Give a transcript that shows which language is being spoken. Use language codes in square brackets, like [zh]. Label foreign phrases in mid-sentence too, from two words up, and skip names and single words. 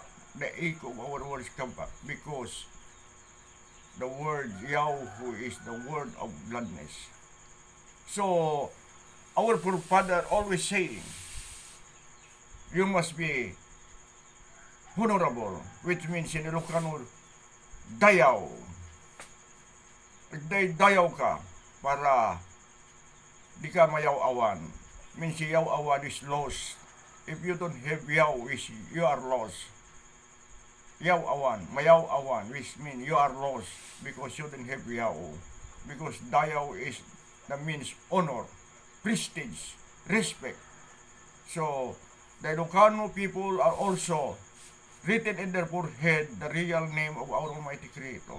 [en] The echo of our words come back because the word Yahu is the word of gladness. So our forefather always saying, you must be honorable, which means in Ilocano, dayaw. [ilo] Dayaw ka para di ka mayaw-awan. [en] Means yaw-awan is lost. If you don't have yaw, you are lost. Yaw-awan, mayaw-awan, which means you are lost because you don't have yaw. Because dayaw is that means honor, prestige, respect. So the Ilocano people are also written in their forehead the real name of our Almighty Creator.